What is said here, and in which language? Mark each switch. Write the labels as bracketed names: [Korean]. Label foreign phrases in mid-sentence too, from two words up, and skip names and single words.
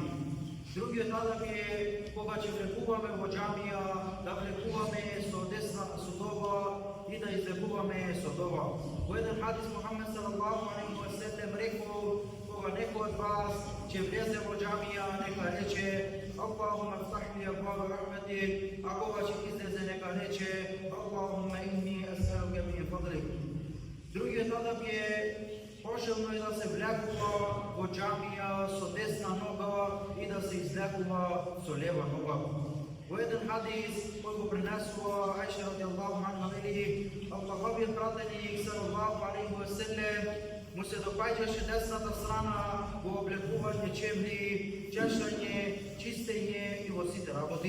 [Macedonian] Другиот адаб е кога ќе влегуваме во џамија, да влегуваме со десна судова и да излегуваме со дова. Во еден хадис Мухамед [Arabic] صلى الله عليه وسلم [Macedonian] рекол: кога некој од вас ќе влезе во џамија, нека рече: [Arabic] اللهم افتح لي أبواب رحمتك, [Macedonian] а кога ќе излезе нека рече: [Arabic] اللهم إني أسألك من فضلك. [Macedonian] Другиот адаб е пожелно е да се влегува во џамија со десна нога и да се излегува со лева нога. Во еден хадис кој го пренесува Аиша [Arabic] رضي الله عنها [Macedonian] вели: Аллаховиот пратеник [Arabic] صلى الله عليه وسلم [Macedonian] му се допаѓаше десната страна во облекување чевли, чешање, чистење и во сите работи.